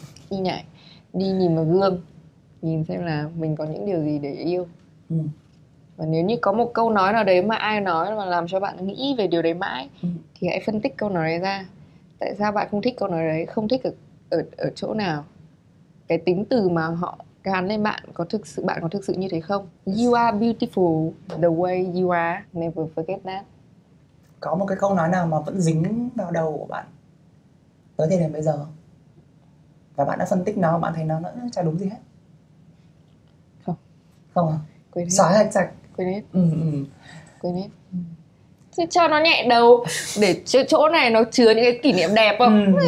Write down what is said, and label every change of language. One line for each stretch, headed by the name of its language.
Vietnamese: Đi nhảy, đi nhìn vào gương, nhìn xem là mình có những điều gì để yêu. Và nếu như có một câu nói nào đấy mà ai nói mà làm cho bạn nghĩ về điều đấy mãi, thì hãy phân tích câu nói đấy ra. Tại sao bạn không thích câu nói đấy, không thích ở chỗ nào, cái tính từ mà họ gán lên bạn có thực sự như thế không?
English: You are beautiful the way you are, never forget that.
Vietnamese: Có một cái câu nói nào mà vẫn dính vào đầu của bạn tới thời điểm bây giờ không? Và bạn đã phân tích nó, bạn thấy nó chả đúng gì hết? Không à? Xóa hết sạch. Quên hết. Chứ cho nó nhẹ đầu, để chỗ này nó chứa những cái kỷ niệm đẹp không?